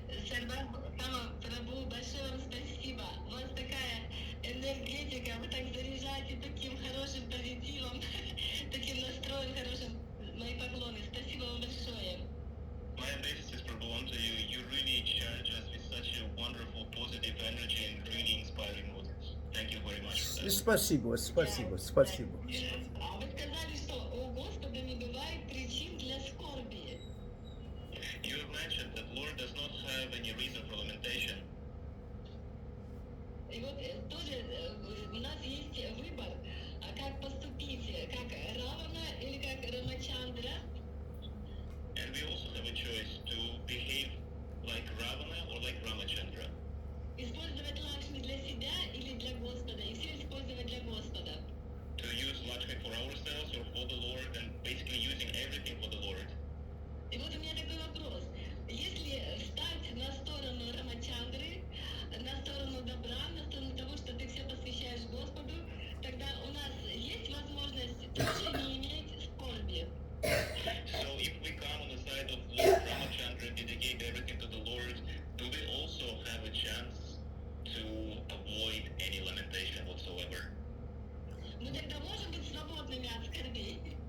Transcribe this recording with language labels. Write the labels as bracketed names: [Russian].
[Russian] Sarvabhauma Prabhu, большое вам спасибо. У вас такая энергетика, вы так заряжаете таким хорошим позитивом, таким настроем хорошим. Мои поклоны. Спасибо вам большое. [English] My obeisances, Prabhu, unto you. You really charge us with such a wonderful, positive energy and really inspiring motives. Thank you very much for that. [Russian] Спасибо. А вы сказали, что у Господа не бывает причин для скорби. [English] You have mentioned that Lord does not have any reason for lamentation. [Russian] И вот тоже у нас есть выбор, как поступить, как Равана или как Рамачандра. [English] And we also have a choice to behave like Ravana or like Ramachandra. [Russian] Использовать Лакшми для себя или для Господа, и все использовать для Господа. [English] To use Lakshmi for ourselves or for the Lord and basically using everything for the Lord. [Russian] И вот у меня такой вопрос. Если встать на сторону Рамачандры, на сторону добра, на сторону того, что ты все посвящаешь Господу, тогда у нас есть возможность тоже не иметь скорби. [English] So if we come on the side of Lord Ramachandra and dedicate everything to the Lord, do we also have a chance to avoid any lamentation whatsoever? [Russian] Мы тогда можем быть свободными от скорбей.